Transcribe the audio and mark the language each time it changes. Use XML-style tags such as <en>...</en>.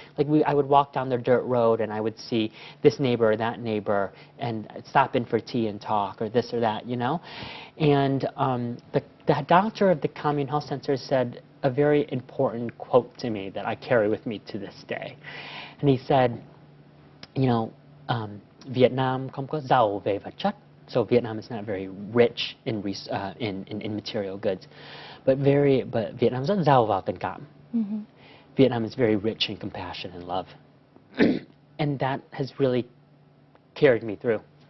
<en>Like I would walk down the dirt road and I would see this neighbor or that neighbor and stop in for tea and talk, or this or that, you know. And the doctor of the commune health center said a very important quote to me that I carry with me to this day. And he said, you know,</en> <vi>Vietnam không có giàu về vật chất,</vi> <en>so Vietnam is not very rich in material goods, but</en> <vi>Vietnam rất giàu vào tình cảm.</vi> <en>Vietnam is very rich in compassion and love. And that has really carried me through.</en>